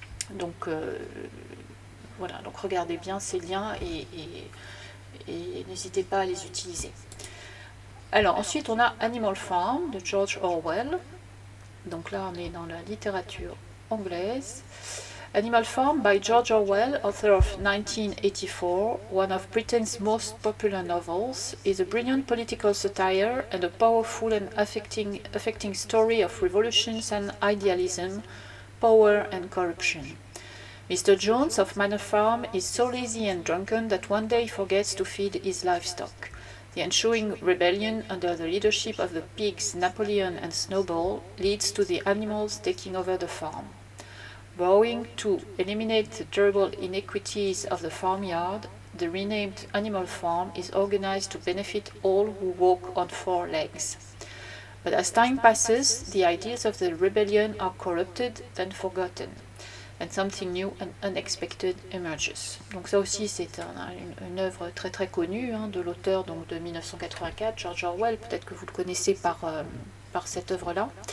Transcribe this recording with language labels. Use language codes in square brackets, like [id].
[fr] Donc voilà, donc regardez bien ces liens et n'hésitez pas à les utiliser. Alors ensuite on a Animal Farm de George Orwell. Donc là on est dans la littérature anglaise. [en] Animal Farm by George Orwell, author of 1984, one of Britain's most popular novels, is a brilliant political satire and a powerful and affecting story of revolutions and idealism, power and corruption. Mr. Jones of Manor Farm is so lazy and drunken that one day he forgets to feed his livestock. The ensuing rebellion under the leadership of the pigs Napoleon and Snowball leads to the animals taking over the farm. Vowing to eliminate the terrible inequities of the farmyard, the renamed Animal Farm is organized to benefit all who walk on four legs. But as time passes, the ideas of the rebellion are corrupted and forgotten, and something new and unexpected emerges. [fr] Donc ça aussi c'est une œuvre très très connue de l'auteur donc de 1984, George Orwell, peut-être que vous le connaissez par cette œuvre-là.